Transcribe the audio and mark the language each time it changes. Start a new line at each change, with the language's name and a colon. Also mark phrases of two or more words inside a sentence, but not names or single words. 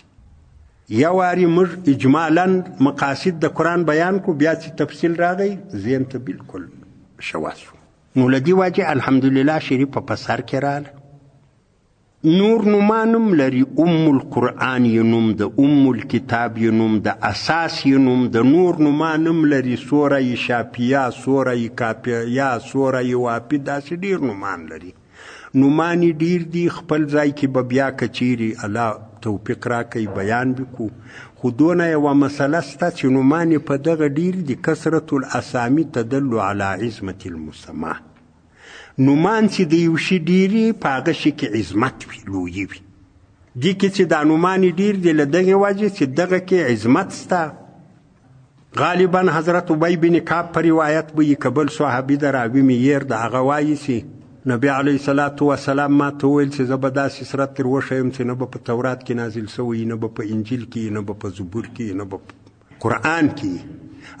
Pashto: یو واري موږ اجمالا مقاصد د قرآن بیان کو، بیا چې تفصیل راغی ذهن ته بالکل شوا شو. نو له دې وجې الحمدلله شریفه په سر کې راله. نور نومان هم لري. القرآن یې نوم ده، الکتاب یې نوم ده، اساس یې نوم ده. نور نومان هم لري، سوره شافیه، سوره کافیه، سوره واقع، داسې ډېر نومان لري. نومان یې ډېر دي. خپل ځای کې به بیا که چیرې الله توفیق راکوي بیان وکړو. خو دونه یوه مسله شته چې نومان یې په دغه ډېر دي.
Arabic: کثرة الاسامي تدل علی عظمة المسمى.
Pashto: نومان چې د یو شي ډېري په هغه شي کې عظمت وي، لویي وي. دې کې چې دا نومان یې ډېر دي له دغې وجې چې دغه کې عظمت شته. غالبا حضرت ابی بن کعب په روایت به یې که بل صحابي د راوي معیار د هغه وایي چې نبی
Arabic: علیه الصلاة والسلام
Pashto: ما ته وویل چې زه به داسې سرت تر وښیم چې نه به په تورات کې نازل شوی، نه به په انجیل کې، نه به په زبور کې، نه به په قرآن کې.